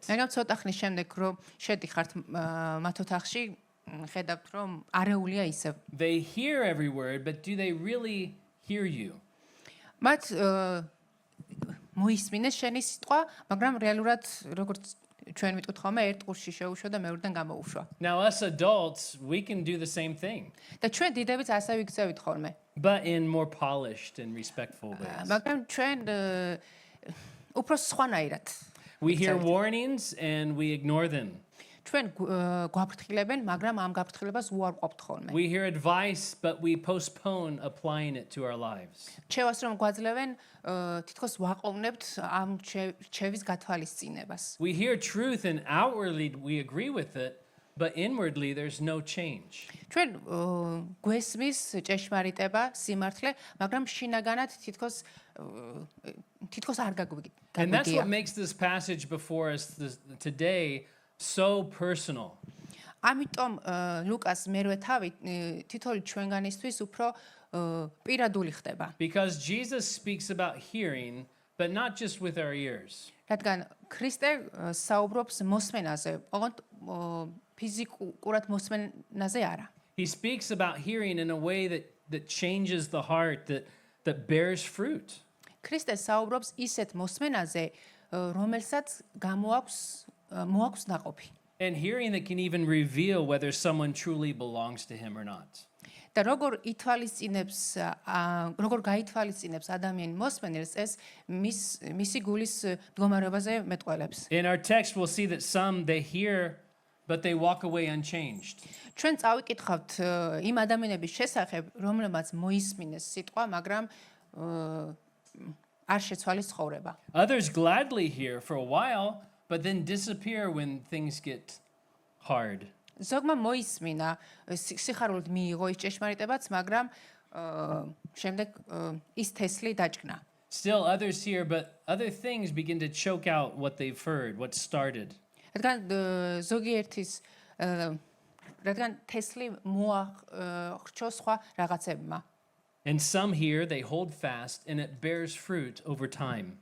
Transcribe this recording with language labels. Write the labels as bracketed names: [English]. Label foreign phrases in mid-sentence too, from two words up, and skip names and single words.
[Georgian] მაგრამ ცოტა ხნის შემდეგ, რომ შედიხართ მათ ოთახში, ხედავთ, რომ არეულია ისევ. [English] They hear every word, but do they really hear you? [Georgian] მათ მოისმინეს შენი სიტყვა, მაგრამ რეალურად როგორც ჩვენ ვიტყვით ხოლმე, ერთ ყურში შეუშვა და მეორედან გამოუშვა. [English] Now us adults, we can do the same thing. [Georgian] და ჩვენ დიდებიც ასე ვიქცევით ხოლმე. [English] But in more polished and respectful ways. [Georgian] მაგრამ ჩვენ უფრო სხვანაირად. [English] We hear warnings and we ignore them. [Georgian] ჩვენ გვაფრთხილებენ, მაგრამ ამ გაფრთხილებას უარყოფთ ხოლმე. [English] We hear advice, but we postpone applying it to our lives. [Georgian] რჩევას რომ გვაძლევენ, თითქოს ვაყოვნებთ ამ რჩევის გათვალისწინებას. [English] We hear truth and outwardly we agree with it, but inwardly there's no change. [Georgian] ჩვენ გვესმის ჭეშმარიტება, სიმართლე, მაგრამ შინაგანად თითქოს არ გაგვიგია. [English] And that's what makes this passage before us today so personal. [Georgian] ამიტომ ლუკას მერვე თავი თითოეული ჩვენგანისთვის უფრო პირადული ხდება. [English] Because Jesus speaks about hearing but not just with our ears. [Georgian] რადგან ქრისტე საუბრობს მოსმენაზე, ოღონდ ფიზიკურად მოსმენაზე არა. [English] He speaks about hearing in a way that changes the heart, that bears fruit. [Georgian] ქრისტე საუბრობს ისეთ მოსმენაზე, რომელსაც მოაქვს ნაყოფი. [English] And hearing that can even reveal whether someone truly belongs to him or not. [Georgian] და როგორ გაითვალისწინებს ადამიანი მოსმენელს ეს მისი გულის მდგომარეობაზე მეტყველებს. [English] In our text, we'll see that some, they hear, but they walk away unchanged. [Georgian] ჩვენ წავიკითხავთ იმ ადამიანების შესახებ, რომლებმაც მოისმინეს სიტყვა, მაგრამ არ შეცვალეს ცხოვრება. [English] Others gladly hear for a while, but then disappear when things get hard. [Georgian] ზოგმა მოისმინა, სიხარულით მიიღო ის ჭეშმარიტებაც, მაგრამ შემდეგ ის თესლი დაჭკნა. [English] Still others hear, but other things begin to choke out what they've heard, what started. [Georgian] რადგან თესლი მოახრჩო სხვა რაღაცებმა. [English] And some hear, they hold fast, and it bears fruit over time.